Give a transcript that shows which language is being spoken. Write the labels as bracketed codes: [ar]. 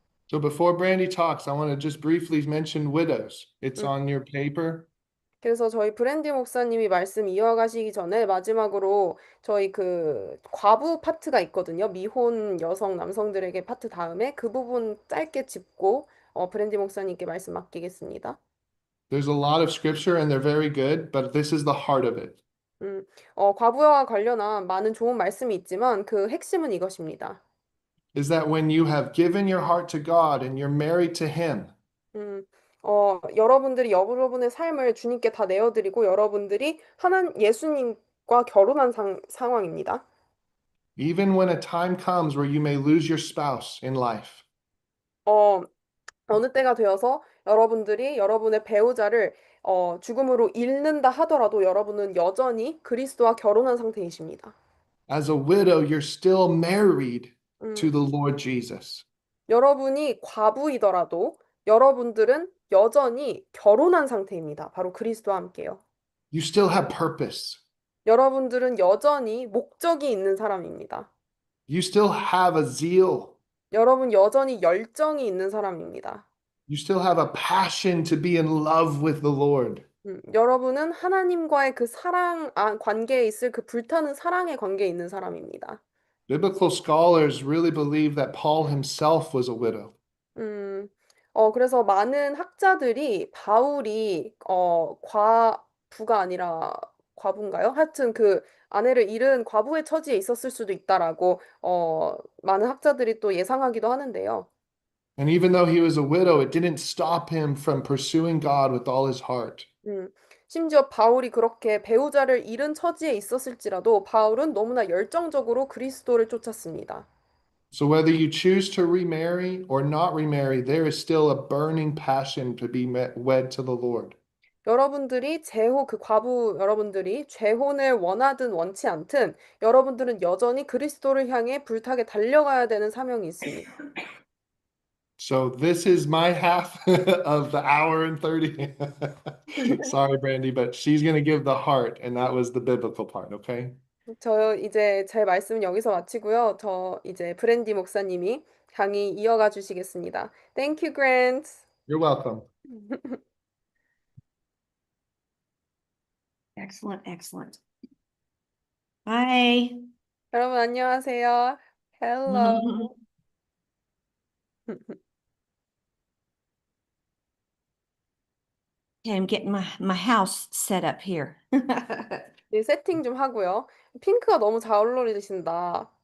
[en] So before Brandy talks, I want to just briefly mention widows. It's 음, on your paper. [ko] 그래서 저희 브랜디 목사님이 말씀 이어가시기 전에 마지막으로 저희 그 과부 파트가 있거든요. 미혼 여성 남성들에게 파트 다음에 그 부분 짧게 짚고 브랜디 목사님께 말씀 맡기겠습니다. [en] There's a lot of scripture and they're very good, but this is the heart of it. [ko] 과부와 관련한 많은 좋은 말씀이 있지만 그 핵심은 이것입니다. [en] Is that when you have given your heart to God and you're married to Him, [ko] 음, 여러분들이 여러분의 삶을 주님께 다 내어드리고 여러분들이 예수님과 결혼한 상황입니다. [en] even when a time comes where you may lose your spouse in life, [ko] 어, 어느 때가 되어서 여러분들이 여러분의 배우자를 죽음으로 잃는다 하더라도 여러분은 여전히 그리스도와 결혼한 상태이십니다. [en] as a widow, you're still married to 음, the Lord Jesus. [ko] 여러분이 과부이더라도 여러분들은 여전히 결혼한 상태입니다. 바로 그리스도와 함께요. [en] You still have purpose. [ko] 여러분들은 여전히 목적이 있는 사람입니다. [en] You still have a zeal. [ko] 여러분 여전히 열정이 있는 사람입니다. [en] You still have a passion to be in love with the Lord. [ko] 여러분은 하나님과의 그 관계에 있을 그 불타는 사랑의 관계에 있는 사람입니다. [en] Biblical scholars really believe that Paul himself was a widow. [ko] 음, 그래서 많은 학자들이 바울이 과부가 아니라 과부인가요? 하여튼 그 아내를 잃은 과부의 처지에 있었을 수도 있다라고 많은 학자들이 또 예상하기도 하는데요. [en] And even though he was a widow, it didn't stop him from pursuing God with all his heart. [ko] 심지어 바울이 그렇게 배우자를 잃은 처지에 있었을지라도 바울은 너무나 열정적으로 그리스도를 쫓았습니다. [en] So whether you choose to remarry or not remarry, there is still a burning passion to be wed to the Lord. [ko] 여러분들이 과부 여러분들이 재혼을 원하든 원치 않든 여러분들은 여전히 그리스도를 향해 불타게 달려가야 되는 사명이 있습니다. [en] So this is my half of the hour and 30. Sorry, Brandy, but she's going to give the heart, and that was the biblical part, okay? [ko] 저 이제 제 말씀 여기서 마치고요. 저 이제 브랜디 목사님이 강의 이어가 주시겠습니다. [en] Thank you, Grant. You're welcome. Excellent, excellent. Hi. [ko] 여러분 안녕하세요. [en] Hello. Okay, I'm getting my house set up here. [ko] 네, 세팅 좀 하고요. 핑크가 너무 잘 어울리신다.